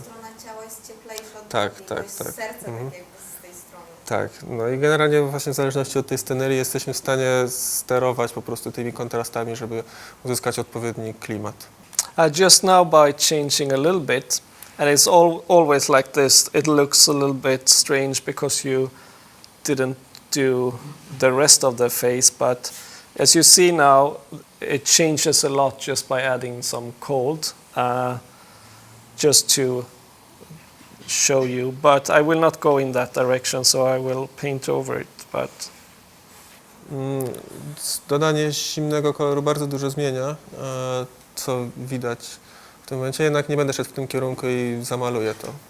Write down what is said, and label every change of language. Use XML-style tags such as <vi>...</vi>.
<pl>strona ciała jest cieplejsza od tak. serce tak jakby z tej strony. Tak, no i generalnie właśnie w zależności od tej scenerii jesteśmy w stanie sterować po prostu tymi kontrastami, żeby uzyskać odpowiedni klimat.</pl> <en>Just now by changing a little bit, and it's always like this, it looks a little bit strange because you didn't do the rest of the face, but as you see now, it changes a lot just by adding some cold, just to show you, but I will not go in that direction, so I will paint over it. But</en> <pl>Dodanie zimnego koloru bardzo dużo zmienia, co widać w tym momencie, jednak nie będę szedł w tym kierunku i zamaluję to.</pl>